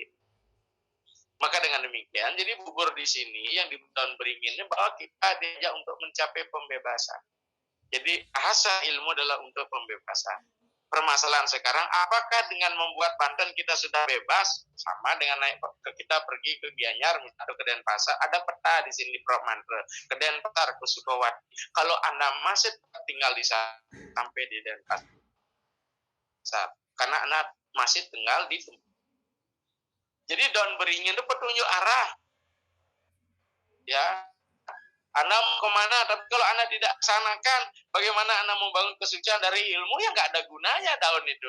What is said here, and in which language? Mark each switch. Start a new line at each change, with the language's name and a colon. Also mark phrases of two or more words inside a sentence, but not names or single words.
Indonesian: Maka dengan demikian, jadi bubur di sini yang di daun beringinnya bahwa kita diajak untuk mencapai pembebasan. Jadi asa ilmu adalah untuk pembebasan. permasalahan sekarang, apakah dengan membuat Banten kita sudah bebas, sama dengan naik kita pergi ke Gianyar atau ke Denpasar, ada peta di sini Prof. Mantre, ke Denpasar, ke Sukawati. Kalau Anda masih tinggal di sana sampai di Denpasar, karena Anda masih tinggal di tempat. Jadi daun beringin itu petunjuk arah. Ya, Anda mau kemana, tapi kalau Anda tidak laksanakan, bagaimana Anda membangun kesucian dari ilmu yang nggak ada gunanya daun itu.